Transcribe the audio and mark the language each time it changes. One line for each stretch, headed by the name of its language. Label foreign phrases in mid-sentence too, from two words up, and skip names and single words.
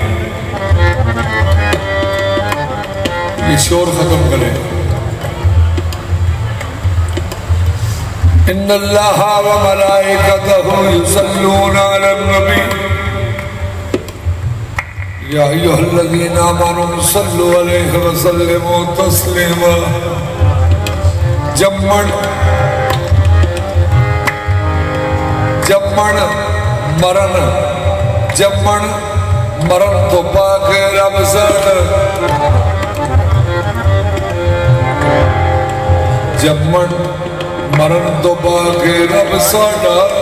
Urdu: یہ شور ختم کریں.
Arabic: إن الله وملائكته يصلون على النبي يا أيها الذين آمنوا صلوا عليه وسلموا تسليما.
Punjabi: ਜੰਮਣ ਮਰਣ ਤੋ ਪਾਕ ਰੱਬ ਸਾਡਾ ਜੰਮਣ ਮਰਣ ਤੋ ਪਾਕ ਰੱਬ ਸਾਡਾ